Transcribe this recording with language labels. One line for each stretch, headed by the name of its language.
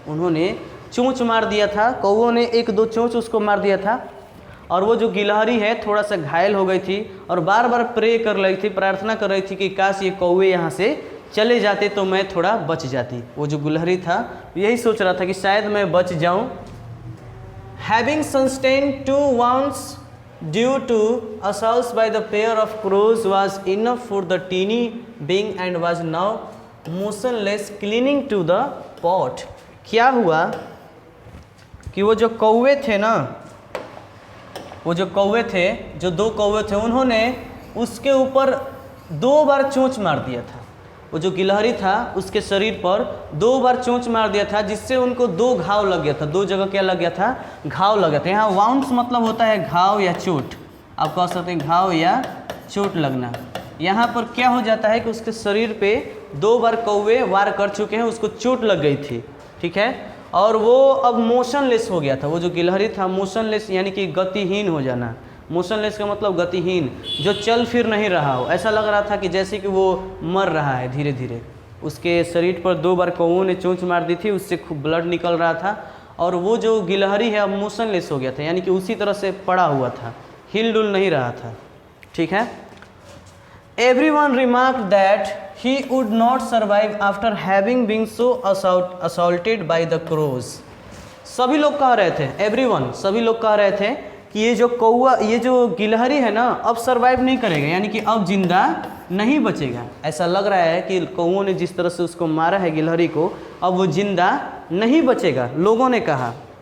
Hindi: उन्होंने चोंच मार दिया था, कौओं ने 1-2 चोंच उसको मार दिया था और वो जो गिलहरी है थोड़ा सा घायल हो गई थी और बार बार प्रे कर रही थी, प्रार्थना कर रही थी कि काश ये कौवे यहाँ से चले जाते तो मैं थोड़ा बच जाती। वो जो गिलहरी था यही सोच रहा था कि शायद मैं बच जाऊँ।
English: Having sustained 2 wounds due to assaults by the pair of crows was enough for the teeny being and was now motionless clinging to the pot।
Hindi: क्या हुआ कि वो जो कौवे थे ना, वो जो कौवे थे, जो 2 कौवे थे, उन्होंने उसके ऊपर 2 बार चोंच मार दिया था। वो जो गिलहरी था उसके शरीर पर 2 बार चोंच मार दिया था जिससे उनको 2 घाव लग गया था। 2 जगह क्या लग गया था, घाव लग गया था। यहाँ वाउंड्स मतलब होता है घाव या चोट, आप कह सकते हैं घाव या चोट लगना। यहाँ पर क्या हो जाता है कि उसके शरीर पे 2 बार कौवे वार कर चुके हैं, उसको चोट लग गई थी, ठीक है, और वो अब मोशनलेस हो गया था। वो जो गिलहरी था मोशनलेस यानी कि गतिहीन हो जाना। मोशनलेस का मतलब गतिहीन, जो चल फिर नहीं रहा हो। ऐसा लग रहा था कि जैसे कि वो मर रहा है धीरे धीरे। उसके शरीर पर 2 बार कौओं ने चोंच मार दी थी, उससे खूब ब्लड निकल रहा था और वो जो गिलहरी है अब मोशनलेस हो गया था, यानी कि उसी तरह से पड़ा हुआ था, हिल डुल नहीं रहा था, ठीक है।
English: Everyone remarked that he would not survive after having been so assaulted by the crows।
Hindi: सभी लोग कह रहे थे, everyone, सभी लोग कह रहे थे कि ये जो कौवा, ये जो गिलहरी है ना अब सरवाइव नहीं करेगा, यानी कि अब जिंदा नहीं बचेगा। ऐसा लग रहा है कि कौओं ने जिस तरह से उसको मारा है गिलहरी को, अब वो जिंदा नहीं बचेगा, लोगों ने कहा।